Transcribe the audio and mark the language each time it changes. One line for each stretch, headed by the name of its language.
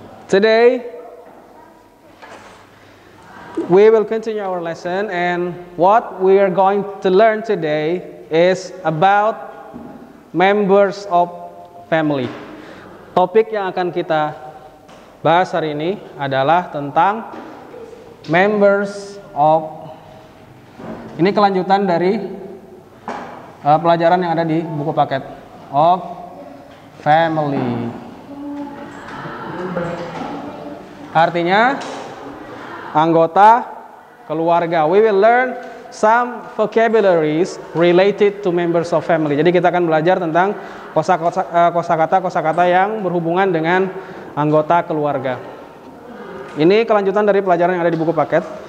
English: Today we will continue our lesson, and what we are going to learn today is about members of family.
Indonesian: Topik yang akan kita bahas hari ini adalah tentang
English: members of.
Indonesian: Ini kelanjutan dari pelajaran yang ada di buku paket
English: of family.
Indonesian: Artinya anggota keluarga.
English: We will learn some vocabularies related to members of family.
Indonesian: Jadi kita akan belajar tentang kosakata yang berhubungan dengan anggota keluarga. Ini kelanjutan dari pelajaran yang ada di buku paket.